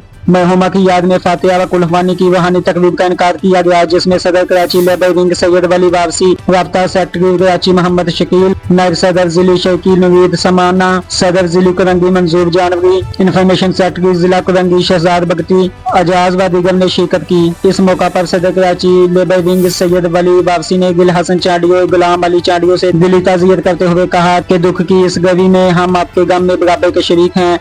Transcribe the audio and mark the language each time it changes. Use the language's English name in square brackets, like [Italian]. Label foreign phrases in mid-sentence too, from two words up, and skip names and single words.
[Urdu] مرحومہ کی یاد میں فاتحہ و قل خوانی کی روحانی تقریب کا انکار کیا گیا، جس میں صدر کراچی [English] labour wing [Urdu] سید ولی وارثی، رابطہ سیکرٹری کراچی محمد شکیل، نائب صدر ضلع شکیل نوید سمانہ، صدر ضلع کورنگی منظور جانوی, [English] information secretary [Urdu] ضلع کورنگی شہزاد بگٹی، اعجاز و دیگر نے شرکت کی. اس موقع پر صدر کراچی [English] labour wing [Urdu] سید ولی وارثی نے گل حسن چانڈیو غلام علی چانڈیو سے دلی تعزیت کرتے ہوئے کہا کہ دکھ کی اس گھڑی میں ہم آپ کے غم میں برابر کے شریک ہیں.